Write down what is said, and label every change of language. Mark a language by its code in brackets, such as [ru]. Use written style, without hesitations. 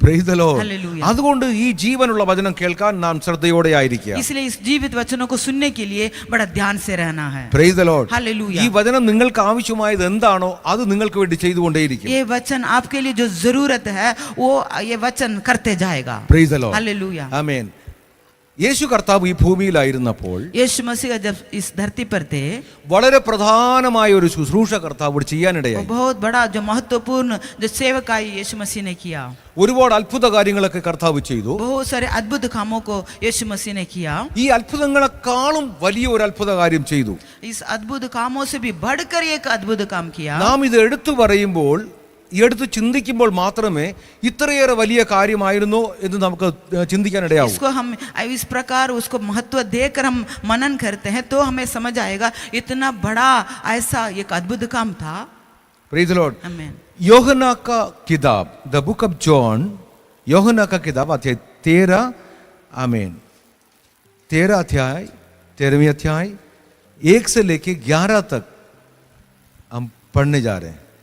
[en] Praise the Lord. Hallelujah. [ml] അതുകൊണ്ട് ഈ ജീവനുള്ള വചനം കേൾക്കാൻ നാം ശ്രദ്ധയോടെ ആയിരിക്കുക. [hi] इसलिए इस जीवित वचनों को सुनने के लिए बड़ा ध्यान से रहना है. [en] Praise the Lord. Hallelujah. [ml] ഈ വചനം നിങ്ങൾക്ക് ആവശ്യമായത് എന്താണോ അത് നിങ്ങൾക്ക് വേണ്ടി ചെയ്തുകൊണ്ടേയിരിക്കും. [hi] ये वचन आपके लिए जो जरूरत है वो ये वचन करते जाएगा. [en] Praise the Lord. Hallelujah. [ml] ആമേൻ. യേശു കർത്താവ് ഈ ഭൂമിയിലായിരുന്നപ്പോൾ [hi] यीशु मसीह जब इस धरती पर थे [ml] വളരെ പ്രധാനമായ ഒരു ശുശ്രൂഷ കർത്താവ് ചെയ്യാനിടയായി. [hi] बहुत बड़ा जो महत्वपूर्ण जो सेवकाई यीशु मसीह ने किया. [ml] ഒരുപാട് അത്ഭുത കാര്യങ്ങളൊക്കെ കർത്താവ് ചെയ്തു. [hi] बहुत सारे अद्भुत कामों को यीशु मसीह ने किया. [ml] ഈ അത്ഭുതങ്ങളെക്കാളും വലിയ ഒരു അത്ഭുത കാര്യം ചെയ്തു. [hi] इस अद्भुत कामों से भी बढ़कर एक अद्भुत काम किया. [ml] നാം ഇത് എടുത്തു പറയുമ്പോൾ എടുത്ത് ചിന്തിക്കുമ്പോൾ മാത്രമേ ഇത്രയേറെ വലിയ കാര്യമായിരുന്നോ എന്ന് നമുക്ക് ചിന്തിക്കാനിടയാവും. [hi] इसको हम इस प्रकार उसको महत्व देकर हम मनन करते हैं तो हमें समझ आएगा इतना बड़ा ऐसा एक अद्भुत काम था. [en] Praise the Lord. [hi] आमीन. യോഹന്നാ का किताब [en] the book of John [hi] യോഹന്നാ का किताब अध्याय 13 आमीन 13 अध्याय 13वीं अध्याय 1 से लेके 11 तक हम पढ़ने जा रहे हैं.